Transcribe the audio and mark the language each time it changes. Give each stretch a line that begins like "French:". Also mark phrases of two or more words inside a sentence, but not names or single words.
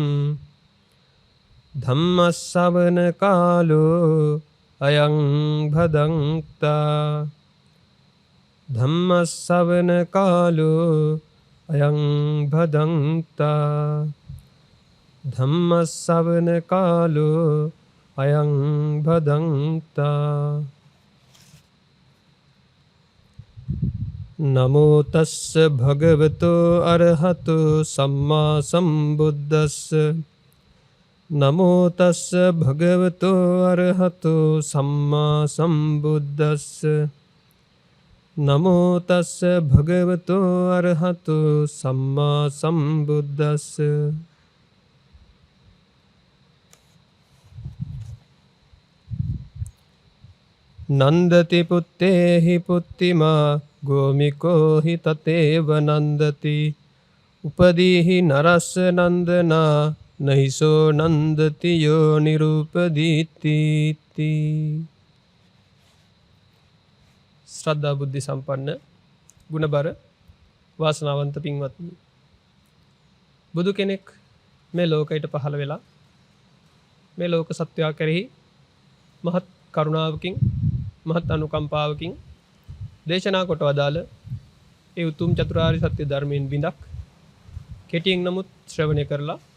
Pali: धम्मश्रवण कालो अयं भदन्ता धम्मश्रवण कालो अयं भदन्ता धम्मश्रवण कालो अयं भदन्ता नमो तस्स भगवतो अरहतो सम्मा सम्बुद्धस्स नमो तस्स भगवतो अरहतो सम्मा सम्बुद्धस्स नमो तस्स भगवतो अरहतो सम्मा सम्बुद्धस्स नंदति पुत्तेहि पुत्तिमा गोमिको हि ततेव नंदति उपदीहि नरस्य नंदना नहि सो नंदति यो निरूपदीति
Sinhala: ශ්‍රද්ධා බුද්ධි සම්පන්න ගුණවත් වාසනාවන්ත පින්වත්නි බුදු කෙනෙක් මේ ලෝකයට පහළ වෙලා මේ ලෝක සත්වයා කෙරෙහි මහත් කරුණාවකින් මහත් අනුකම්පාවකින් දේශනා කොට වදාළ ඒ උතුම් චතුරාර්ය සත්‍ය ධර්මයෙන් බිඳක් කෙටියෙන් නමුත් ශ්‍රවණය කරලා